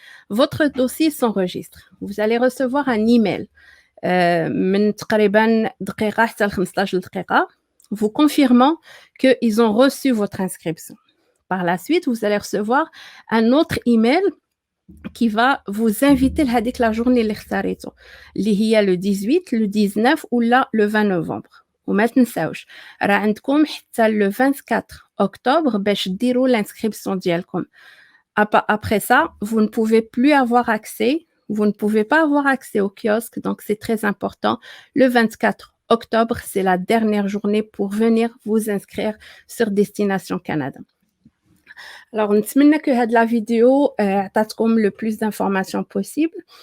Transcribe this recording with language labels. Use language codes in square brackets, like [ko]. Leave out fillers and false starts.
[fr] Votre dossier s'enregistre. Vous allez recevoir un email [ar] من تقريبا دقيقة حتى ل 15 دقيقة [fr] vous confirmant qu'ils ont reçu votre inscription. Par la suite, vous allez recevoir un autre email qui va vous inviter لهذيك la journée [ar] اللي اختاريتو اللي هي [fr] le 18, le 19 ou là le 20 novembre. [ar] وما تنساوش راه عندكم حتى [fr] le 24 octobre [ar] باش ديروا l'inscription ديالكم. [fr] Après ça, vous ne pouvez plus avoir accès, vous ne pouvez pas avoir accès au kiosque, donc c'est très important. Le 24 octobre, c'est la dernière journée pour venir vous inscrire sur Destination Canada. Alors, [ar] نتمنى [fr] que هاد la vidéo [ar] عطاتكم [fr] le plus d'informations possible.